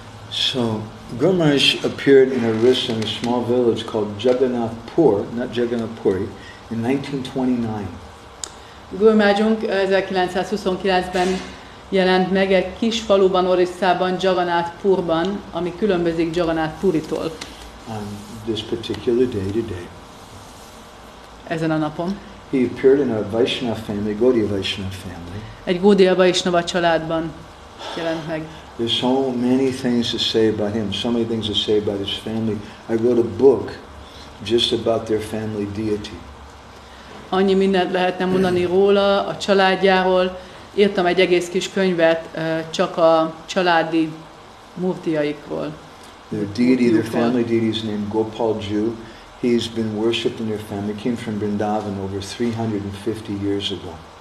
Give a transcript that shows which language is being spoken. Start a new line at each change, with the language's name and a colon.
English: So, Gour Maharaj appeared in Orissa in a small village called Jagannath Pur, not Jagannath Puri, in 1929.
Hungarian: Gour Mahārājunk 1929-ben jelent meg egy kis faluban, Orisszában, Jagannath Purban, ami különbözik Jagannath Puritól.
English: This particular day today.
Hungarian: Ezen a napon.
English: He appeared in a Vaishnava family, Gaudiya Vaishnava family.
Hungarian: Egy Gaudiya Vaishnava családban jelent meg.
English: There's so many things to say about him, so many things to say about his family. I wrote a book just about their family deity.
Hungarian: Annyi mindent lehetne mondani róla, a családjáról. Írtam egy egész kis könyvet csak a családi murtiaikról.
English: Their deity, their family deity is named Gopal Ju. He's been worshipped in their family. He came from Vrindavan over 350 years ago.